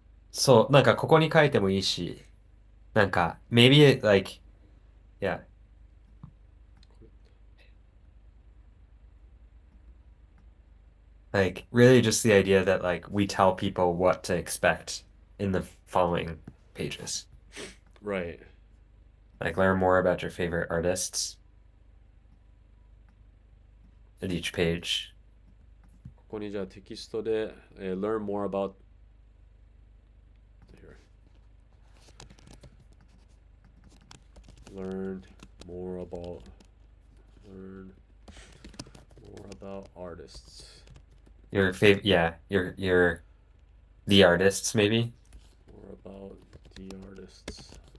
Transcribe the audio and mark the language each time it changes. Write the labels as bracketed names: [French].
[Japanese] そう、なんかここに書いてもいいし、なんか [English] maybe it, like yeah, like really just the idea that like we tell people what to expect in the following pages. Right. Like learn more about your favorite artists at each page. [Japanese] ここにじゃあテキストで、 [English] learn more about here. Learn more about learn more about artists. Your favorite, yeah, your the artists maybe. More about the artists.